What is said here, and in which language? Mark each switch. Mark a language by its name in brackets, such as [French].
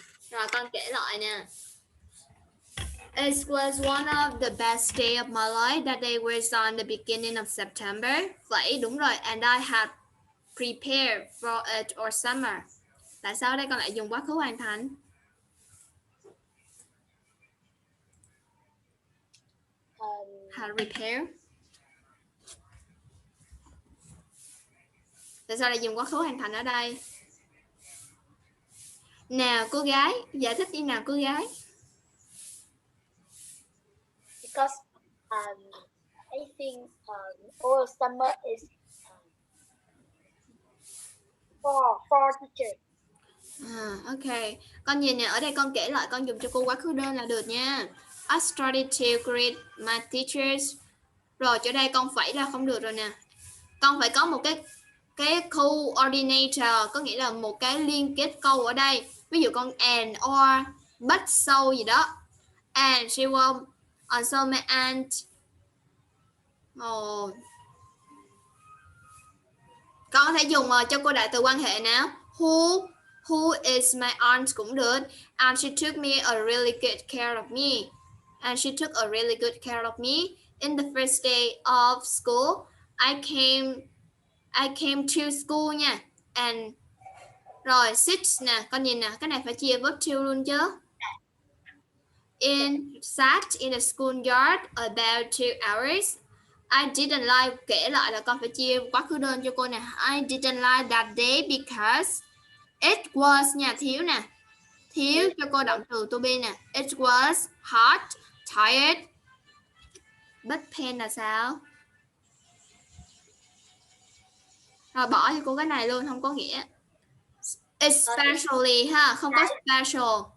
[Vietnamese] Rồi con kể lại nè. [English] It was one of the best day of my life. That day was on the beginning of September. [Vietnamese] Vậy đúng rồi. [English] And I had prepared for it or summer. [Vietnamese] Tại sao đây con lại dùng quá khứ hoàn thành? [English] Had prepare. [Vietnamese] Tại sao lại dùng quá khứ hoàn thành ở đây? Nào cô gái, giải thích đi nào cô gái. [English] Because I think all summer is for teacher. Ok. [Vietnamese] Con nhìn nè, ở đây con kể lại, con dùng cho cô quá khứ đơn là được nha. [English] I started to greet my teachers. [Vietnamese] Rồi chỗ đây con phải là không được rồi nè. Con phải có một cái coordinator, có nghĩa là một cái liên kết câu ở đây. Ví dụ con [English] and or but so [Vietnamese] gì đó. [English] And she will also my aunt. [Vietnamese] Con có thể dùng cho cô đại từ quan hệ nào. [English] Who is my aunt [Vietnamese] cũng được. [English] And she took me a really good care of me. And she took a really good care of me. In the first day of school, I came to school nha. [Vietnamese] And rồi sit nè, con nhìn nè, cái này phải chia verb to luôn chứ. [English] Sat in the schoolyard about 2 hours. I didn't like, [Vietnamese] kể lại là con phải chia quá khứ đơn cho cô nè. [English] I didn't like that day because it was nha, [Vietnamese] thiếu nè. Thiếu cho cô động từ to be nè. [English] It was hot, tired. But pain [Vietnamese] là sao? Rồi bỏ cho cô cái này luôn, không có nghĩa. Especially ha, không có special.